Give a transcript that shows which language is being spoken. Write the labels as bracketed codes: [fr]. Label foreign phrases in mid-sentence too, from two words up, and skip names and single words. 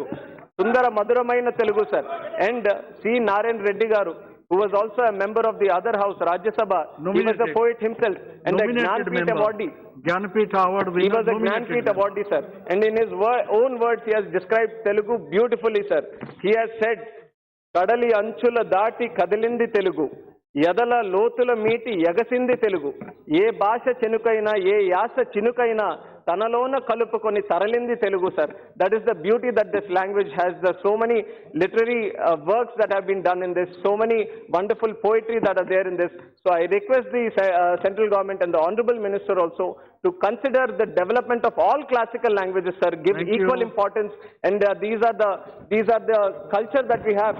[te] సుందర మధురమైన తెలుగు, sir. [en] And C. Narayan Reddy Garu, who was also a member of the other house, Rajya Sabha. He was a poet himself and a Gnanpith awardee. He was a Gnanpith awardee, sir. And in his own words, he has described Telugu beautifully, sir. He has said, [te] కడలి అంచుల దాటి కదిలింది తెలుగు. ఎదల లోతుల మీటి ఎగసింది తెలుగు. ఏ భాష చినుకైన, ఏ యాస చినుకైన. తనలోన కలుపుకొని తరలింది తెలుగు, sir. [en] That is the beauty that this language has. There are so many literary works that have been done in this, so many wonderful poetry that are there in this. So I request the central government and the Honorable Minister also to consider the development of all classical languages, sir. Give equal importance, and these are the culture that we have.